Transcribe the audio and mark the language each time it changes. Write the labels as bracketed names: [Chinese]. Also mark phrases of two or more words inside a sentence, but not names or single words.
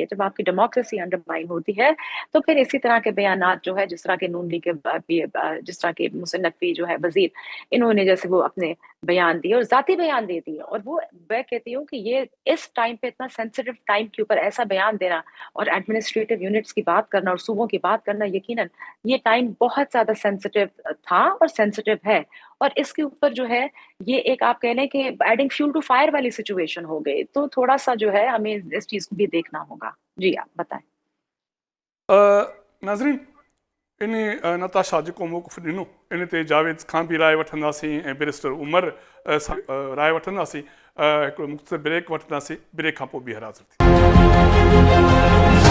[Urdu] جب آپ کی [English] democracy undermine [Urdu] ہوتی ہے تو پھر اسی طرح کے بیانات جو ہے جس طرح کے نون لیگ کے جس طرح کے محسن نقوی جو ہے وزیر، انہوں نے جیسے وہ اپنے بیان دیے اور ذاتی بیان دے دیے، اور وہ میں کہتی ہوں کہ یہ اس ٹائم پہ اتنا [English] sensitive time [Urdu] کے اوپر ایسا بیان دینا اور [English] administrative units [Urdu] کی بات کرنا اور صوبوں کی بات کرنا، یقیناً یہ ٹائم بہت زیادہ سینسیٹیو تھا اور سینسیٹیو ہے. اور اس کے اوپر جو ہے یہ ایک آپ کہہ لیں کہ [English] adding fuel to fire [Urdu] والی سچویشن ہو گئی. تو تھوڑا سا جو ہے ہمیں اس چیز کو بھی دیکھنا ہوگا. جی آپ بتائیں. [Sindhi] ناظرین، انہیں نتاشا جو موقف ॾिनो इन ते जावेद खां भी राय वठंदासीं ऐं बैरिस्टर उमर सां राय वठंदासीं. हिकिड़ो मुख़्तसिर ब्रेक वठंदासीं, ब्रेक खां पोइ ॿीहर हाज़िर थी.